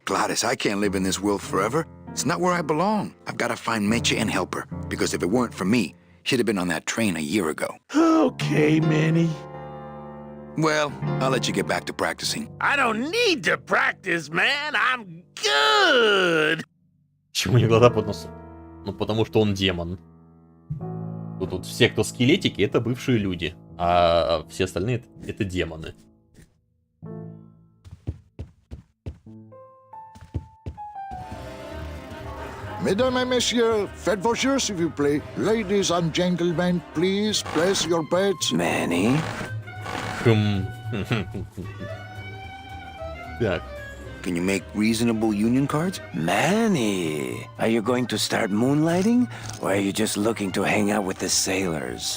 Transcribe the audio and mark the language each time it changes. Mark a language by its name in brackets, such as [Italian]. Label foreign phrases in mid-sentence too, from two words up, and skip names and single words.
[English] Gladys, I can't live in this world forever. It's not where I belong. I've gotta find Meche and help her. Because if it weren't for me, she'd have been on that train a year ago. Okay, Manny. Well, I'll let you get back to practicing. I don't need to practice, man. I'm good. [Russian] Почему у него глаза под носом? Ну, потому что он демон. Тут все, кто скелетики, это бывшие люди. А все остальные это демоны. [French] Mesdames et messieurs, faites vos jeux s'il vous plaît. [English] Ladies and gentlemen, please place your bets. Manny? Так. Can you make reasonable union cards? Manny, are you going to start moonlighting? Or are you just looking to hang out with the sailors?